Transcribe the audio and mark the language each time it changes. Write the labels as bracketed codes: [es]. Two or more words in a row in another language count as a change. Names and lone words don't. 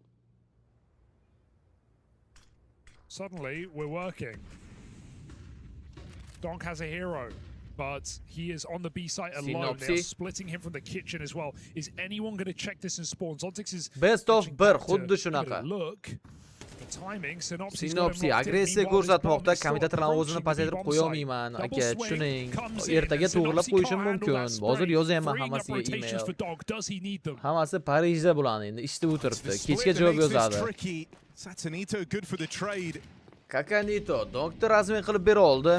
[en] Suddenly, we're working. Donk has a hero, but he is on the B site alone. They're splitting him from the kitchen as well. Is anyone going to check this and spawn? Zontix is best of [uz] bir, xuddi shunaqa. [en] Look, but Sinopsi [uz] agressiya ko'rsatmoqda. Kommentatorlar o'zini pasaytirib qo'ya olmayman. Aka, tushuning. Ertaga to'g'rilab qo'yishim mumkin. Hozir yozaman hammasiga email. Hammasi Parijda bo'ladi endi, ishda o'tiribdi. Kechga javob yozadi. Kakanito, doktor rasmiy qilib bera oldi.